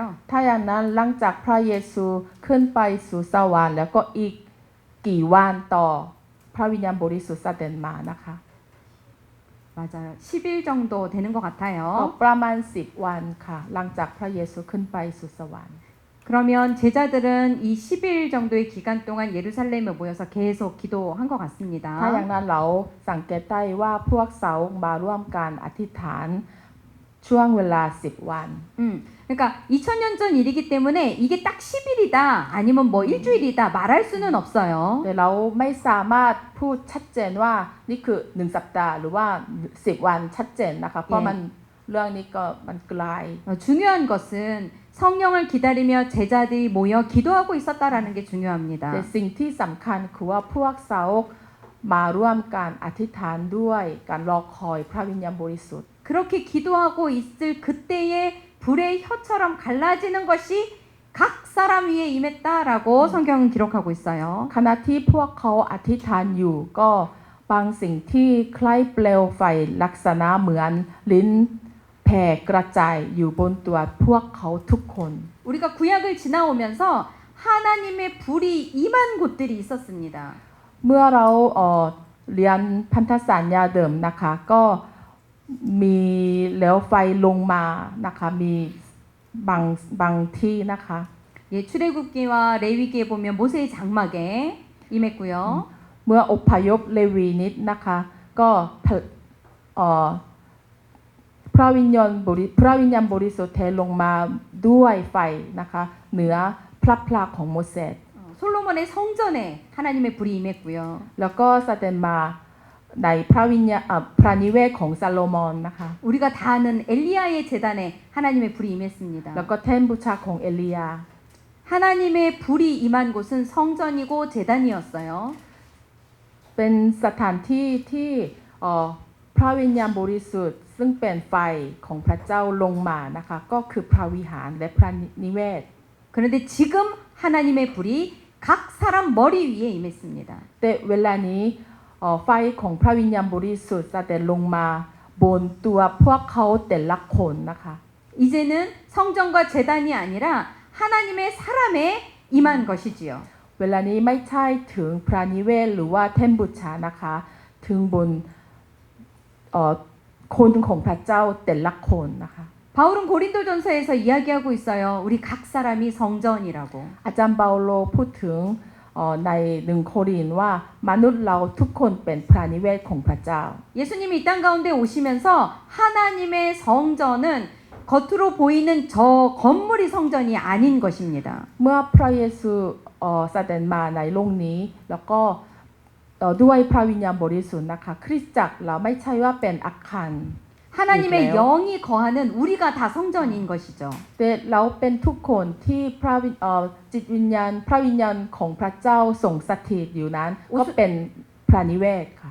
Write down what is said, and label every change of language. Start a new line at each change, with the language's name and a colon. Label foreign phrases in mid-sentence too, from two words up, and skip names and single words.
Thai: ถ้าอย่างนั้นหลังจากพระเยซูขึ้นไปสู่สวรรค์แล้วก็อีกกี่วันต่อพระวิญญาณบริสุทธิ์เสด็จมานะคะ
Korean: 맞아요. 10일 정도 되는 것
Thai: ก็
Korean: 같아요.
Thai: ประมาณ10วันค่ะหลังจากพระเยซูขึ้นไปสู่สวรรค์
Korean: 그러면 제자들은 이 10일 정도의 기간 동안 예루살렘에 모여서 계속 기도한 것
Thai: ถ้าอย่าง
Korean: 같습니다.
Thai: นั้นเราสังเกตได้ว่าพวกสาวกมาร่วมกันอธิษฐานช่วงเวลา10วัน
Korean: 그러니까 2000년 전 일이기 때문에 이게 딱 10일이다 아니면 뭐 일주일이다 말할 수는 없어요.
Thai: แต่เราไม่สามารถพูดชัดเจนว่านี่คือ1สัปดาห์หรือว่า10วันชัดเจนนะคะเพราะมันเรื่องนี้ก็มันไกล
Korean: 중요한 것은 성령을 기다리며 제자들이 모여 기도하고 있었다라는 게 중요합니다.
Thai: แต่สิ่งที่สำคัญคือว่าพวกสาวกมาร่วมกันอธิษฐานด้วยการรอคอยพระวิญญาณบริสุทธิ์
Korean: 그렇게 기도하고 있을 그때에 불의 혀처럼 갈라지는 것이 각 사람 위에 임했다라고 성경은 기록하고 있어요.
Thai: ขณะที่พวกเขาอธิษฐานอยู่ก็บางสิ่งที่คล้ายเปลวไฟลักษณะเหมือนลิ้นแผ่กระจายอยู่บนตัวพวกเขาทุกคน
Korean: 우리가 구약을 지나오면서 하나님의 불이 임한 곳들이 있었습니다.
Thai: เมื่อเราเรียนพันธสัญญาเดิมนะคะก็มีแล้วไฟลงมานะคะมีบางที่นะคะ
Korean: 예, 출애굽기와 레위기에 보면 모세의 장막에 임했고요.
Thai: เมื่ออพยพเลวีนิดนะคะก็พระวิญญาณบริสุทธิ์เทลงมาด้วยไฟนะคะเหนือพระพลาของโมเสส
Korean: 솔로몬의 성전에 하나님의 불이 임했고요.
Thai: แล้วก็แสดงมาในพระนิเวศของซาโลมอนนะคะ
Korean: 우리가 다 아는 엘리야의 제단에 하나님의 불이 임했습니다.
Thai: แล้วก็แท่นบูชาของเอลียา
Korean: 하나님의 불이 임한 곳은 성전이고 제단이었어요.
Thai: เป็นสถานที่ที่พระวิญญาณบริสุทธิ์ซึ่งเป็นไฟของพระเจ้าลงมานะคะก็คือพระวิหารและพระนิเวศ
Korean: 그런데 지금 하나님의 불이 각 사람 머리 위에 임했습니다.
Thai: แต่เวลานี้ไฟของพระวิญญาณบริสุทธิ์จะลงมาบนตัวพวกเขาแต่ละคนนะคะ
Korean: 이제는 성전과 제단이 아니라 하나님의 사람에 임한 것이지요.
Thai: เวลานี้ไม่ใช่ถึงพระนิเวศหรือว่าแท่นบูชานะคะถึงบนคนของพระเจ้าแต่ละคนนะคะ
Korean: 바울은 고린도전서에서 이야기하고 있어요. 우리 각 사람이 성전이라고.
Thai: อาจารย์เปาโลพูดถึงใน1 โครินธ์ว่ามนุษย์เราทุกคนเป็นพระนิเวศของพระเจ้า
Korean: 예수님이 이 땅 가운데 오시면서 하나님의 성전은 겉으로 보이는 저 건물이 성전이 아닌 것입니다.
Thai: เมื่อพระเยซูแสดงมาในโลกนี้แล้วก็ด้วยพระวิญญาณบริสุทธิ์นะคะคริสตจักรเราไม่ใช่ว่าเป็นอาคาร
Korean: 하나님의 그래요? 영이 거하는 우리가 다 성전인 것이죠.
Thai: แต่เราเป็นทุกคนที่จิตวิญญาณพระวิญญาณของพระเจ้าทรงสถิตอยู่นั้นก็เป็นพระนิเวศค่ะ